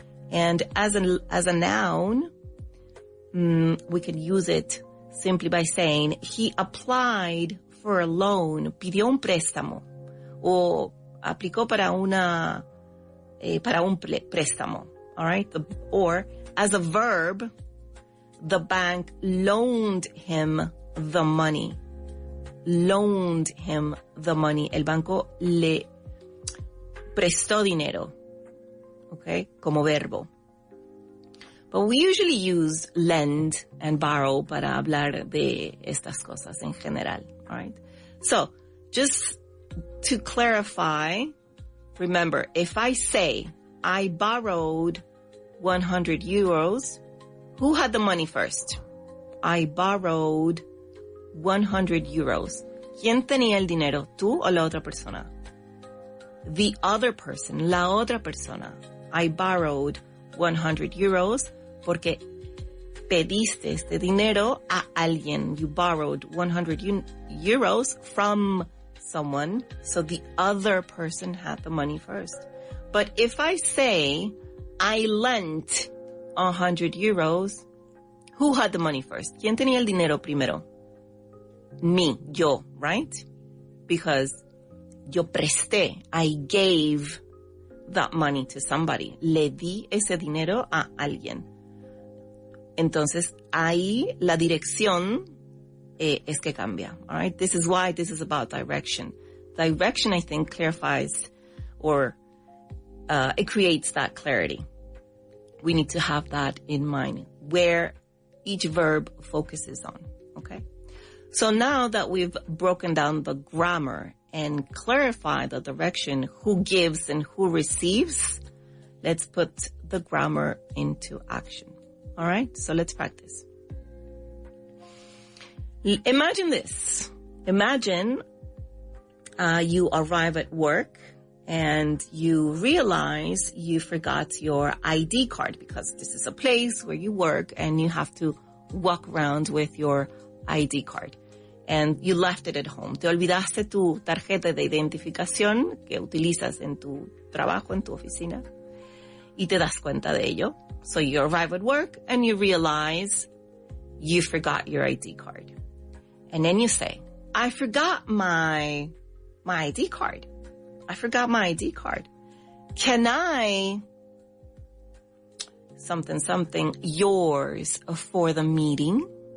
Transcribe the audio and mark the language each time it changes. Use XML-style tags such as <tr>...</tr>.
<en>And as a noun, we can use it simply by saying he applied for a loan,</en> <es>pidió un préstamo, o aplicó para un préstamo.</es> <en>All right? Or as a verb, the bank loaned him the money. Loaned him the money.</en> <es>El banco le prestó dinero. Okay? Como verbo.</es> <en>But we usually use lend and borrow</en> <es>para hablar de estas cosas en general.</es> <en>All right? So, just to clarify, remember, if I say I borrowed 100 euros, who had the money first? I borrowed 100 euros.</en> <es>¿Quién tenía el dinero? ¿Tú o la otra persona?</es> <en>The other person,</en> <es>la otra persona.</es> <en>I borrowed 100 euros</en> <es>porque pediste este dinero a alguien.</es> <en>You borrowed 100 euros from someone, so the other person had the money first. But if I say I lent 100 euros, who had the money first?</en> <es>¿Quién tenía el dinero primero?</es> <en>Me, yo, right? Because</en> <es>yo presté,</es> <en>I gave that money to somebody.</en> <es>Le di ese dinero a alguien. Entonces, ahí la dirección es que cambia.</es> <en>All right? This is why this is about direction. Direction, I think, clarifies or it creates that clarity. We need to have that in mind, where each verb focuses on. Okay? So now that we've broken down the grammar and clarified the direction, who gives and who receives, let's put the grammar into action. All right? So let's practice. Imagine this. Imagine you arrive at work and you realize you forgot your ID card, because this is a place where you work and you have to walk around with your ID card. And you left it at home.</en> <es>Te olvidaste tu tarjeta de identificación que utilizas en tu trabajo, en tu oficina, y te das cuenta de ello.</es> <en>So you arrive at work and you realize you forgot your ID card. And then you say, I forgot my ID card. I forgot my ID card. Can I something yours for the meeting?</en>